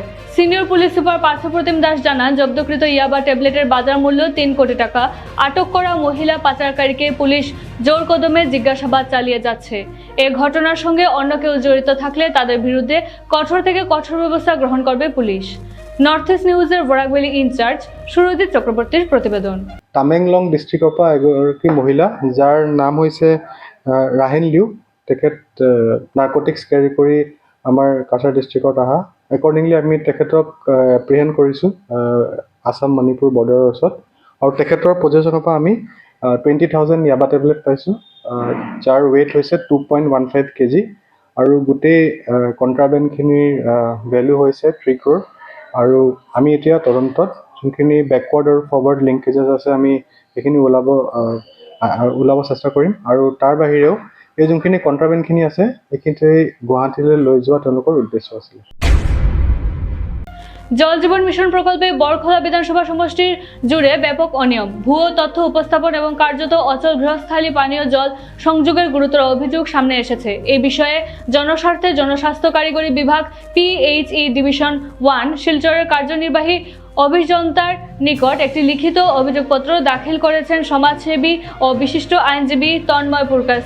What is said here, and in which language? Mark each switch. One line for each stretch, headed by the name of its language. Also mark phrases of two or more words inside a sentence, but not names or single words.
English: senior police super
Bangla: পার্থপ্রতিম দাস জানান, জব্দকৃত ইয়াবা ট্যাবলেটের বাজার মূল্য 3 কোটি টাকা। আটক করা মহিলা পাচারকারীকে পুলিশ জোর কদমে জিজ্ঞাসাবাদ চালিয়ে যাচ্ছে। এ ঘটনার সঙ্গে অন্য কেউ জড়িত থাকলে তাদের বিরুদ্ধে কঠোর থেকে কঠোর ব্যবস্থা গ্রহণ করবে পুলিশ। নর্থ ইস্ট নিউজের বরাকভ্যালি ইনচার্জ সুরজিৎ চক্রবর্তীর প্রতিবেদন।
Assamese: টামেংলং ডিষ্ট্ৰিক্টৰ পৰা এগৰাকী মহিলা যাৰ নাম হৈছে ৰাহিন লিউ, তেখেত
English: narcotics carry
Assamese: কৰি আমাৰ কাছাৰ ডিষ্ট্ৰিক্টত অহা। একৰ্ডিংলি আমি তেখেতক এপ্ৰিহেণ্ড কৰিছোঁ আসাম মণিপুৰ বৰ্ডাৰৰ ওচৰত, আৰু তেখেতৰ পজেশ্যনৰ পৰা আমি 20,000 ইয়াবা টেবলেট পাইছোঁ, যাৰ ৱেইট হৈছে 2.15 kg, আৰু গোটেই কণ্ট্ৰাবেণ্ডখিনিৰ ভেলু হৈছে 3 crore। আৰু আমি এতিয়া তদন্তত যোনখিনি বেকৱাৰ্ড আৰু
English: forward linkages
Assamese: আছে আমি সেইখিনি ওলাব চেষ্টা কৰিম। আৰু তাৰ বাহিৰেও এই যোনখিনি কণ্ট্ৰাবেণ্ডখিনি আছে এইখিনি গুৱাহাটীলৈ লৈ যোৱা তেওঁলোকৰ উদ্দেশ্য আছিলে।
Bangla: জল জীবন মিশন প্রকল্পে বরখলা বিধানসভা সমষ্টির জুড়ে ব্যাপক অনিয়ম, ভুয়ো তথ্য উপস্থাপন এবং কার্যত অচল গৃহস্থালী পানীয় জল সংযোগের গুরুতর অভিযোগ সামনে এসেছে। এই বিষয়ে জনস্বার্থে জনস্বাস্থ্য কারিগরি বিভাগ PHE ডিভিশন 1 শিলচরের কার্যনির্বাহী অভিযন্তার নিকট একটি লিখিত অভিযোগপত্র দাখিল করেছেন সমাজসেবী ও বিশিষ্ট আইনজীবী তন্ময় পুরকাস্ত।